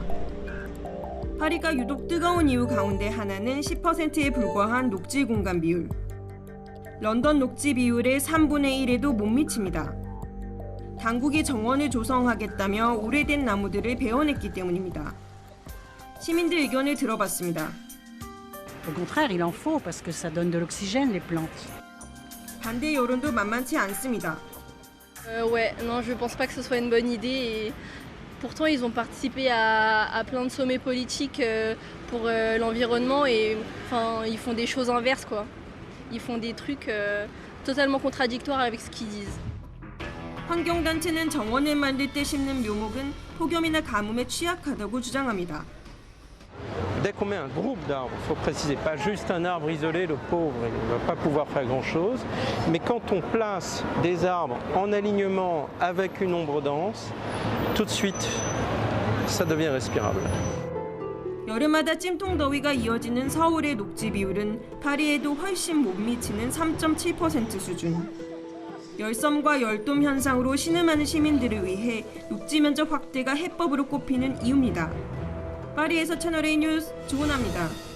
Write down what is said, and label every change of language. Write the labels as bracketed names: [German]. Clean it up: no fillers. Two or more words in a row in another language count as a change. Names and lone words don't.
[Korean] 파리가 유독 뜨거운 이유 가운데 하나는 10%에 불과한 녹지 공간 비율. 런던 녹지 비율의 3분의 1에도 못 미칩니다. 당국이 정원을 조성하겠다며 오래된 나무들을 베어냈기 때문입니다. 시민들 의견을 들어봤습니다. [French] Au contraire, il en faut parce que ça donne de l'oxygène les plantes. [Korean] 반대 여론도 만만치 않습니다. [French] Ouais, non, je pense pas que ce soit une bonne idée. Et pourtant, ils ont participé à plein de sommets politiques pour l'environnement et enfin, ils font des choses inverses, quoi. Ils font des trucs totalement contradictoires avec ce qu'ils disent. [Korean] 환경단체는 정원을 만들 때 심는 묘목은 폭염이나 가뭄에 취약하다고 주장합니다. [French] Dès qu'on met un groupe d'arbres, il faut préciser, pas juste un arbre isolé, le pauvre, il ne va pas pouvoir faire grand-chose, mais quand on place des arbres en alignement avec une ombre dense, tout de suite, ça devient respirable. [Korean] 여름마다 찜통 더위가 이어지는 서울의 녹지 비율은 파리에도 훨씬 못 미치는 3.7% 수준. 열섬과 열돔 현상으로 신음하는 시민들을 위해 녹지 면적 확대가 해법으로 꼽히는 이유입니다. 파리에서 채널A 뉴스 조은아입니다.